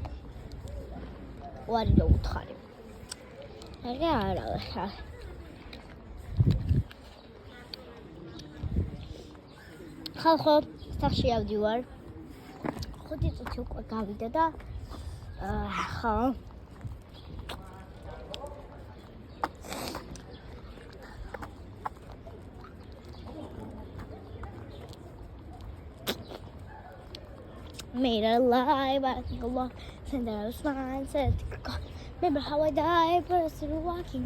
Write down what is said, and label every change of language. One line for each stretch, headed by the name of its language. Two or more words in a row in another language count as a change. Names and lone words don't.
Georgian: ვარი და უთხარი. არა. ხალხო, სახში ავდივარ. 5 წუთი უკვე გავიდა და ხო.
English: Made a lie, but I think a lot. Send out a smile, said, remember how I died, but I'm still walking.